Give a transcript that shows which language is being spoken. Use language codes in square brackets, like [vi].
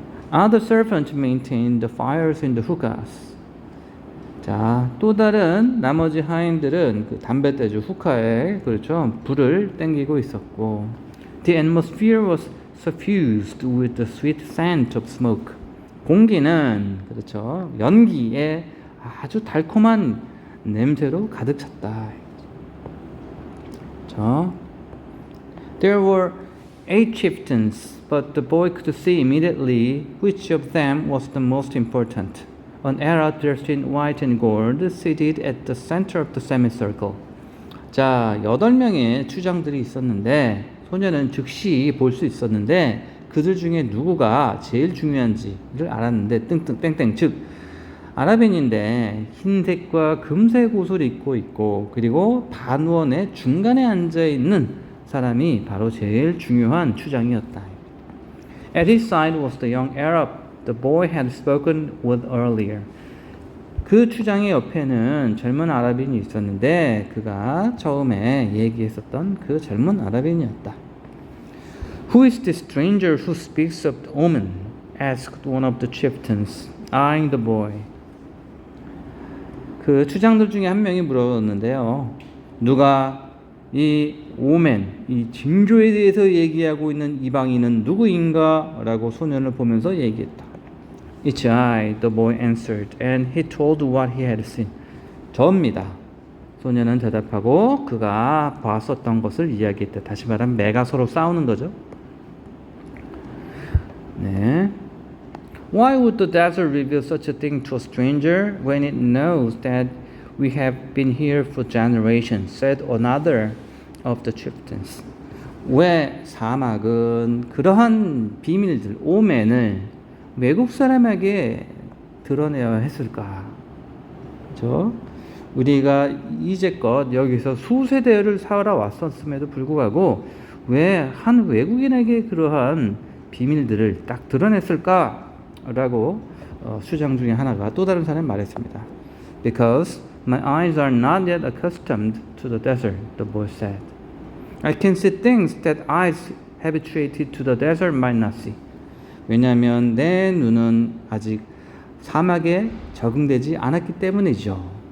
[en] Other servants maintained the fires in the hookahs. [ko] 자, 또 다른 나머지 하인들은 그 담뱃대주 후카에 그렇죠 불을 땡기고 있었고, [en] the atmosphere was suffused with the sweet scent of smoke. [ko] 공기는 그렇죠 연기에 아주 달콤한 냄새로 가득 찼다. [en] 자, there were 8 chieftains, but the boy could see immediately which of them was the most important. An Arab dressed in white and gold seated at the center of the semicircle. [ko] 자, 8명의 추장들이 있었는데 소녀는 즉시 볼 수 있었는데 그들 중에 누구가 제일 중요한지를 알았는데 땡땡, 즉 아랍인인데 흰색과 금색 옷을 입고 있고 그리고 반원의 중간에 앉아 있는 사람이 바로 제일 중요한 추장이었다. [en] At his side was the young Arab the boy had spoken with earlier. [ko] 그 추장의 옆에는 젊은 아랍인이 있었는데 그가 처음에 얘기했었던 그 젊은 아랍인이었다. [en] Who is this stranger who speaks of the omen? asked one of the chieftains, eyeing the boy. [ko] 그 추장들 중에 한 명이 물었는데요. 누가 이 오멘, 이 징조에 대해서 얘기하고 있는 이방인은 누구인가? 라고 소년을 보면서 얘기했다. [en] It's I, the boy answered, and he told what he had seen. [ko] 저입니다. 소년은 대답하고 그가 봤었던 것을 이야기했다. 다시 말하면 매가 서로 싸우는 거죠. 네. [en] Why would the desert reveal such a thing to a stranger when it knows that we have been here for generations? said another of the chieftains. [ko] 왜 사막은 그러한 비밀들, 오멘을 외국 사람에게 드러내야 했을까? 그렇죠? 우리가 이제껏 여기서 수세대를 살아왔었음에도 불구하고 왜 한 외국인에게 그러한 비밀들을 딱 드러냈을까라고 수장 중에 하나가 또 다른 사람이 말했습니다. [en] Because my eyes are not yet accustomed to the desert, the boy said. I can see things that eyes habituated to the desert might not see. [ko] 왜냐하면 내 눈은 아직 사막에 적응되지 않았기 때문이죠.